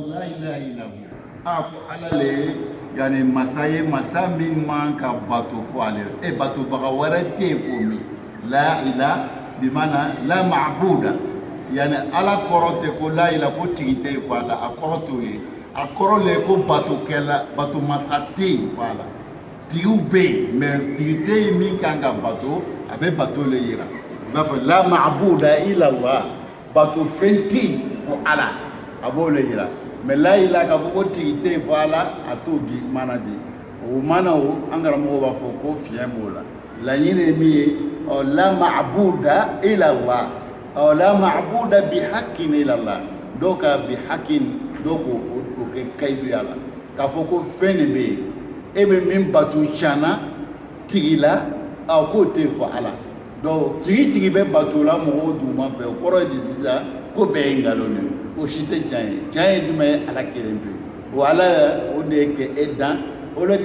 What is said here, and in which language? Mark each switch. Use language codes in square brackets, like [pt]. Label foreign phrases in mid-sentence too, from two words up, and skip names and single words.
[ar] لا إله إلا هو [bm] ko ala le yani masa ye masa min man ka bato fɔ ale la batobaga wɛrɛ tɛ yen fo min [ar] لا إله [bm] bi mana [ar] لا معبود [bm] yani ala kɔrɔ tɛ ko [ar] لا إله [bm] ko tigi tɛ yen fo a la a kɔrɔ t'o ye a kɔrɔ le ko batokɛla bato masa tɛ yen fo a la tigiw bɛ yen mais tigi tɛ yen min kan ka bato a bɛ bato le yira i b'a fɔ [ar] لا معبود إلا الله [bm] bato fɛn tɛ yen fo ala a b'o le yira mais [ar] لا إله [bm] k'a fɔ ko tigi tɛ yen fo ala a t'o di mana di o mana o an karamɔgɔw b'a fɔ ko fiɲɛ b'o la laɲini ye min ye [ar] لا معبود إلا الله لا معبود بحق إلا الله [bm] dɔw ka [ar] بحق [bm] dɔw k'o kɛ kayiduya la k'a fɔ ko fɛn de bɛ yen e bɛ min bato tiɲɛna tigi la k'o tɛ yen fo ala donc tigi bɛ bato la mɔgɔw duguma fɛ o kɔrɔ ye di sisan ko bɛɛ ye nkalon de ye o si tɛ tiɲɛ ye tiɲɛ ye jumɛn ye ala kelen pe o ala o de ye ka e dan o le